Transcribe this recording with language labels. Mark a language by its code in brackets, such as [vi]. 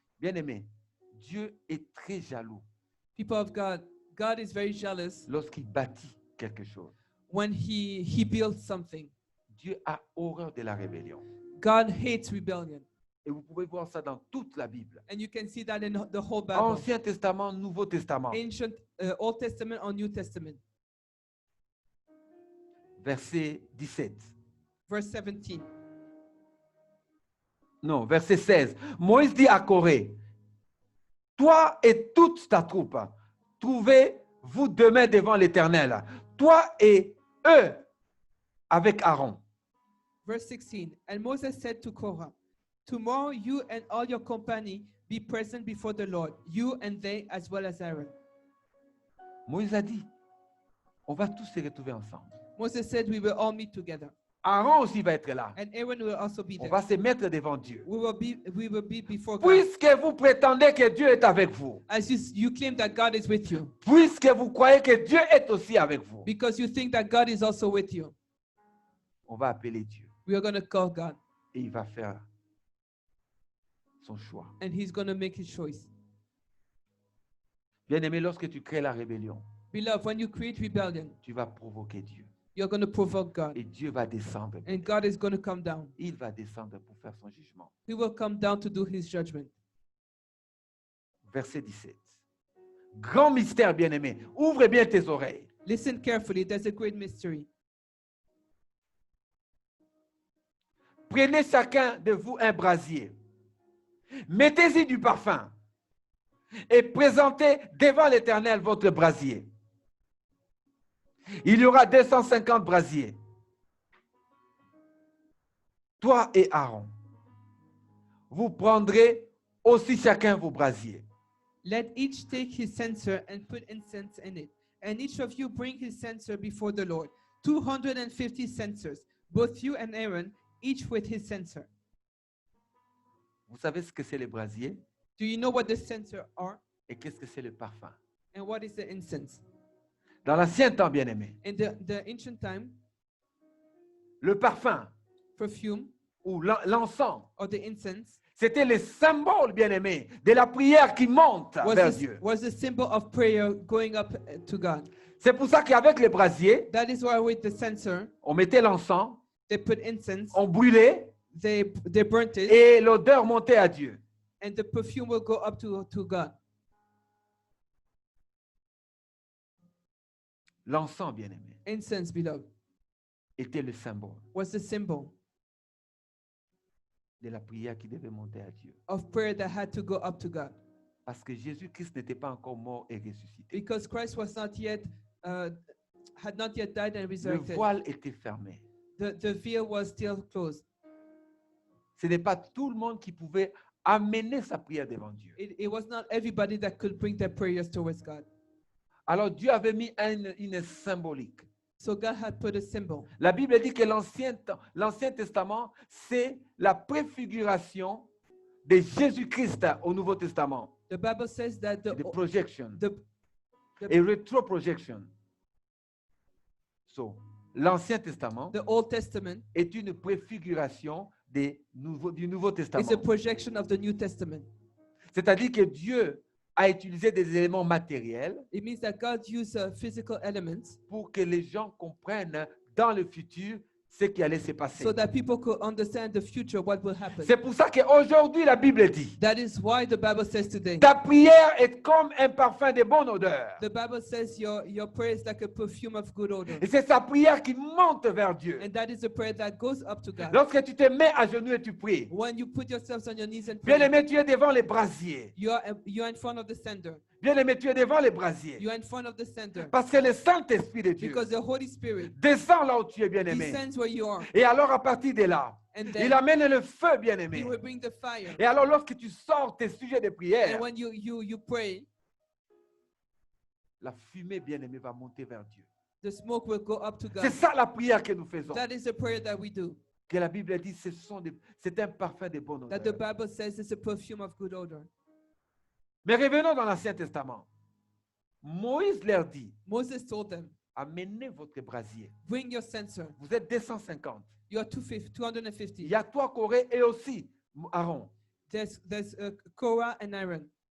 [fr] Bien aimé, Dieu est très jaloux [en] People of God, God is very jealous [fr] lorsqu'il bâtit quelque chose. [en] when he builds something. [fr] Dieu a horreur de la rébellion. [en] God hates rebellion. [fr] Et vous pouvez voir ça dans toute la Bible. [en] And you can see that in the whole Bible. [fr] Ancien Testament, Nouveau Testament. [en] Ancient Old Testament or New Testament. [fr] Verset 17. [en] Verse 17. [fr] Non, verset 16. Moïse dit à Corée, toi et toute ta troupe, trouvez-vous demain devant l'Éternel, toi et eux avec Aaron. [en] Verse 16. And Moses said to Korah, tomorrow you and all your company be present before the Lord, you and they as well as Aaron. [fr] Moïse a dit, on va tous se retrouver ensemble. [en] Moses said we will all meet together. [fr] Aaron aussi va être là. [en] And Aaron will also be [fr] On [en] there. [fr] va se mettre devant Dieu. [en] We will be before God. [fr] Puisque vous prétendez que Dieu est avec vous, [en] As you claim that God is with you, [fr] puisque vous croyez que Dieu est aussi avec vous, [en] because you think that God is also with you, [fr] on va appeler Dieu [en] we are going to call God [fr] et il va faire son choix. [en] and he's going to make his choice. [fr] Bien-aimé, lorsque tu crées la rébellion, [en] Beloved, when you create rebellion, [fr] tu vas provoquer Dieu. [en] you're going to provoke God. [fr] Et Dieu va descendre. [en] And God is going to come down. [fr] Il va descendre pour faire son jugement. [en] He will come down to do his judgment. [fr] Verset 17. Grand mystère, bien-aimé. Ouvre bien tes oreilles. [en] Listen carefully. There's a great mystery. [fr] Prenez chacun de vous un brasier. Mettez-y du parfum. Et présentez devant l'Éternel votre brasier. Il y aura 250 brasiers. Toi et Aaron, vous prendrez aussi chacun vos brasiers. [en] Let each take his censer and put incense in it. And each of you bring his censer before the Lord. 250 censers, both you and Aaron, each with his censer. [fr] Vous savez ce que c'est les brasiers [en] Do you know what the censer are? [fr] et qu'est-ce que c'est le parfum? [en] And what is the incense? [fr] Dans l'ancien temps, bien-aimé, [en] In the ancient time, [fr] le parfum [en] perfume [fr] ou l'encens, [en] or the incense [fr] c'était le symbole, bien-aimé, de la prière qui monte vers Dieu. [en] was the symbol of prayer going up to God. [fr] C'est pour ça qu'avec les brasiers, [en] That is why with the censer, [fr] on mettait l'encens, [en] they put incense, [fr] on brûlait [en] they burnt it, [fr] et l'odeur montait à Dieu. [en] and the perfume will go up to God. [fr] L'encens, bien-aimé, [en] Incense, beloved, [fr] était le symbole [en] was the symbol [fr] de la prière qui devait monter à Dieu. [en] of prayer that had to go up to God. [fr] Parce que Jésus-Christ n'était pas encore mort et ressuscité. [en] Because Christ was not yet, had not yet died and [fr] Le [en] resurrected. [fr] voile était fermé. [en] The veil was still closed. [fr] Ce n'est pas tout le monde qui pouvait amener sa prière devant Dieu. [en] It was not everybody that could bring their prayers towards God. [fr] Alors Dieu avait mis une symbolique. [en] So God had put a symbol. [fr] La Bible dit que l'Ancien Testament, c'est la préfiguration de Jésus-Christ au Nouveau Testament. [en] The Bible says that The projection. the [fr] Et retroprojection. So, l'Ancien Testament [en] Old Testament [fr] est une préfiguration du Nouveau Testament. [en] is a projection of the New Testament. [fr] C'est-à-dire que Dieu a utilisé des éléments matériels [en] It means that God used physical elements [fr] pour que les gens comprennent dans le futur ce qui allait se passer. [en] so that people could understand the future, what will happen. [fr] C'est pour ça qu'aujourd'hui, la Bible dit, [en] That is why the Bible says today, [fr] ta prière est comme un parfum de bonne odeur. [en] the Bible says your prayer is like a perfume of good odor. [fr] Et c'est sa prière qui monte vers Dieu. [en] And that is a prayer that goes up to God. [fr] Lorsque tu te mets à genoux et tu pries, [en] When you put yourselves on your knees and [fr] bien [en] pray, [fr] aimé, tu es devant les brasiers. [en] you're in front of the sender. [fr] Bien aimé, tu es devant les brasiers. [en] You're in front of the sender. [fr] Parce que le Saint-Esprit de Dieu [en] Because the Holy Spirit [fr] descend là où tu es, bien aimé. [en] descends where you are. [fr] Et alors, à partir de là, [en] And [fr] il [en] then [fr] amène le feu, bien [en] he [fr] aimé. [en] will bring the fire. [fr] Et alors, lorsque tu sors tes sujets de prière, [en] And when you pray, [fr] la fumée, bien aimé, va monter vers Dieu. [en] the smoke will go up to [fr] C'est [en] God. [fr] ça la prière que nous faisons. [en] That is the prayer that we do. [fr] Que la Bible dit, c'est un parfum de bonne [en] That the [fr] odeur. [en] Bible says it's a perfume of good odor. [fr] Mais revenons dans l'Ancien Testament. Moïse leur dit, [en] Moses told them, [fr] amenez votre brasier. [en] bring your censer. [fr] Vous êtes 250. [en] You are 250. [fr] Il y a toi, Corée, et aussi Aaron. [en] There's Korah and Aaron.